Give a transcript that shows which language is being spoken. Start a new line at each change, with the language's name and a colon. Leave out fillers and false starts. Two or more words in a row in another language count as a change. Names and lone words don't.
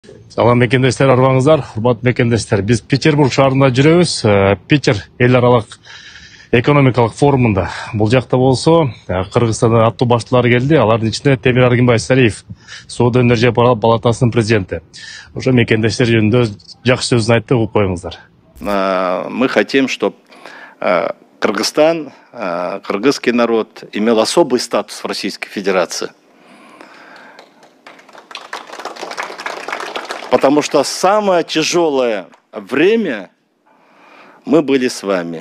Kyrgyz: Салам мекендештер, арбаңыздар, урматтуу мекендештер. Биз Петербург шаарында жүрөбүз. Питер эл аралык экономикалык форумунда. Бул жакта болсо Кыргызстандан аттуу баштуулар келди. Алардын ичинде Темир Аргынбай Сариев, Соода энергия палатасынын президенти. Ошо мекендештер жөнүндө жакшы сөзүн айтты, угуп коюңуздар.
Russian: Мы хотим, чтобы Кыргызстан, кыргызский народ имел особый статус в Российской Федерации. Потому что самое тяжелое время мы были с вами.